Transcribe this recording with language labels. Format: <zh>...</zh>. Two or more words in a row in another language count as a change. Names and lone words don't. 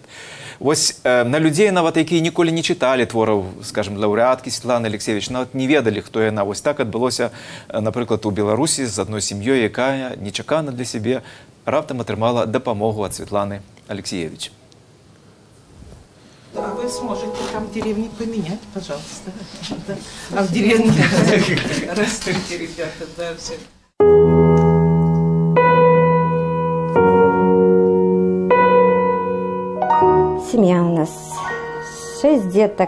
<be>Вось на людзей, нават якія ніколі не чыталі твораў, скажем, лаўрэаткі Светланы Алексіевіч, нават не ведалі, хто яна. Вось так адбылося, напрыклад, у Беларусі з адной сям'ёй, якая нечакана для сябе раптам атрымала дапамогу ад Светланы Алексіевіч.</be> <ru>А вы сможете там деревни поменять, пожалуйста. А в деревне растете, ребята, да, все. Семья у нас 6 деток.</ru>